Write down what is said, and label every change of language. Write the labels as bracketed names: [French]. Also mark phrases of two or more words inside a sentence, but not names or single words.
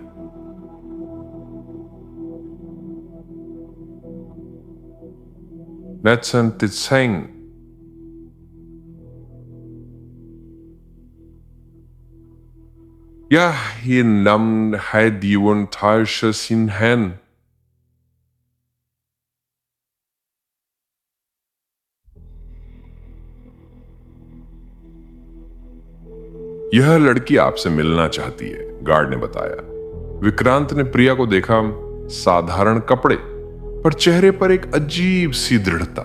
[Hindi] Letzten Dezeng Ja, hier nam hij die wontage sin hen. यह लड़की आपसे मिलना चाहती है, गार्ड ने बताया। विक्रांत ने प्रिया को देखा। साधारण कपड़े, पर चेहरे पर एक अजीब सी दृढ़ता।